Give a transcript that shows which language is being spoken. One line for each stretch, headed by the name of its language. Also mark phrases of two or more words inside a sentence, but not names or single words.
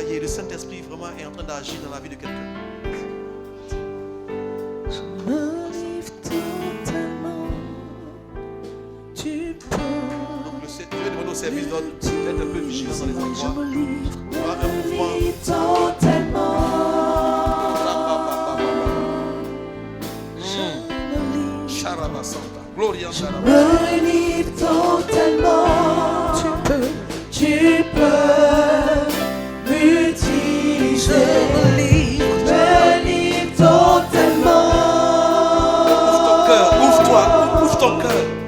French: Le Saint-Esprit vraiment est en train d'agir dans la vie de quelqu'un. Je me livre totalement. Tu peux. Donc Dieu demande au service d'ordre d'être un peu vigilant dans les endroits. Je me livre. Il y aura un mouvement. Totalement. Sharaba Santa. Gloria Je Sharaba. me livre totalement. Tu peux m'utiliser. Je me livre totalement. Ouvre ton cœur.